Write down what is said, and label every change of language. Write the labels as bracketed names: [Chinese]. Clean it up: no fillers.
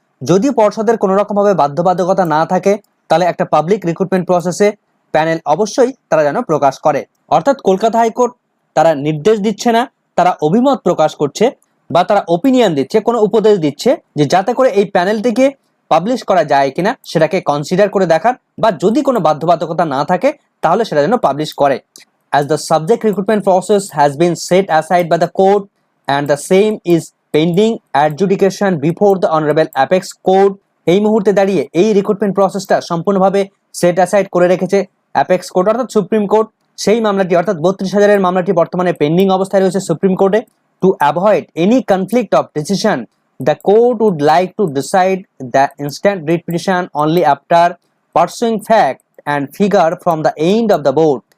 [Bangla] যদি পর্ষদের কোনো রকমভাবে বাধ্যবাধকতা না থাকে তাহলে একটা পাবলিক রিক্রুটমেন্ট প্রসেসে প্যানেল অবশ্যই তারা যেন প্রকাশ করে। অর্থাৎ কলকাতা হাইকোর্ট তারা নির্দেশ দিচ্ছে না, তারা অভিমত প্রকাশ করছে বা তারা ওপিনিয়ন দিচ্ছে, কোনো উপদেশ দিচ্ছে যে যাতে করে এই প্যানেলটিকে পাবলিশ করা যায় কিনা সেটাকে কনসিডার করে দেখার, বা যদি কোনো বাধ্যবাধকতা না থাকে তাহলে সেটা যেন পাবলিশ করে। [English] As the subject recruitment process has been set aside by the court and the same is pending adjudication before the Honorable Apex Court, [Bangla] এই মুহূর্তে দাঁড়িয়ে এই রিক্রুটমেন্ট প্রসেসটা সম্পূর্ণভাবে সেট অ্যাসাইড করে রেখেছে অ্যাপেক্স কোর্ট অর্থাৎ সুপ্রিম কোর্ট। সেই মামলাটি অর্থাৎ 32,000-এর মামলাটি বর্তমানে পেন্ডিং অবস্থায় রয়েছে সুপ্রিম কোর্টে। [English] To avoid any conflict of decision, the court would like to decide the instant writ petition only after pursuing fact and figure from the end of the board.